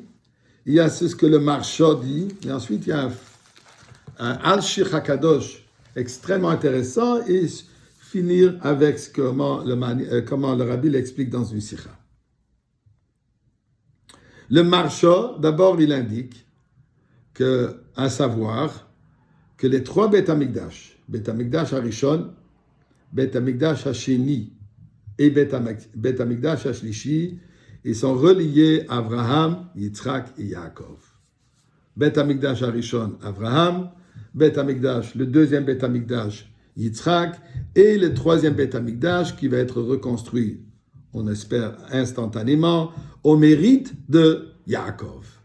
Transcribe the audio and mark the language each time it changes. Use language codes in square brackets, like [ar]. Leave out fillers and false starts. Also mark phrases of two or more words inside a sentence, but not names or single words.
[fr] Il y a ce que le Marsha dit et ensuite il y a un Al-Shir HaKadosh extrêmement intéressant et finir avec comment le Rabbi l'explique dans une sikha. Le Marsha, d'abord, il indique à savoir que les trois [he] בית המקדש הראשון, בית המקדש השני [fr] et [he] בית המקדש השלישי, [fr] ils sont reliés à Abraham, Yitzhak et Yaakov. [he] בית המקדש הראשון, [fr] Abraham, Bet Amigdash, le deuxième Bet Amigdash, Yitzhak, et le troisième Bet Amigdash qui va être reconstruit, on espère instantanément, au mérite de Yaakov.